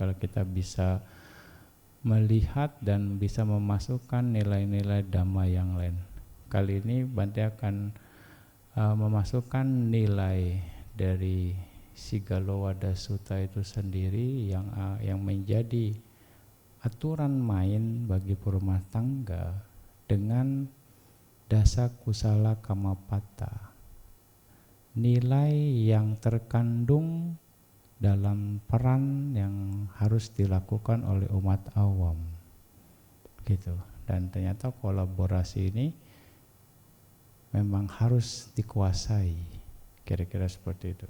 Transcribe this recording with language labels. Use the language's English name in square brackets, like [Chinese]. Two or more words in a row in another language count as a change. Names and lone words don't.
[Indonesian] Kalau kita bisa melihat dan bisa memasukkan nilai-nilai Dhamma yang lain. Kali ini Bante akan memasukkan nilai dari Sigalowada Sutta itu sendiri yang menjadi aturan main bagi rumah tangga dengan [Pali] dasa kusala kamapata. [Indonesian] Nilai yang terkandung dalam peran yang harus dilakukan oleh umat awam gitu. Dan ternyata kolaborasi ini memang harus dikuasai, kira-kira seperti itu.